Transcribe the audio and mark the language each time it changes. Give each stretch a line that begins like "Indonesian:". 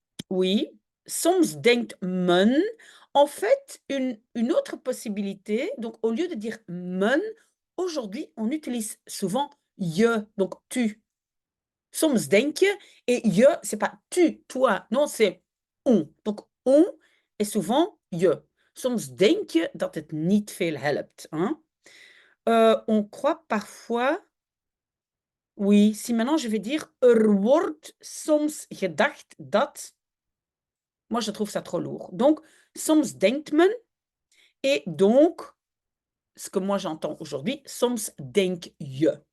French: Oui,
Dutch: soms denkt men.
French: En fait, une autre possibilité, donc au lieu de dire men, aujourd'hui, on utilise souvent je, donc tu.
Dutch: Soms denk je,
French: et je, c'est pas tu, toi, non, c'est on. Donc on est souvent je.
Dutch: Soms denk je dat het niet veel helpt.
French: Hein? On croit parfois, oui, si maintenant je vais dire
Dutch: wordt soms gedacht dat,
French: moi je trouve ça trop lourd. Donc,
Dutch: soms denkt men,
French: et donc, ce que moi j'entends aujourd'hui,
Dutch: soms denk je.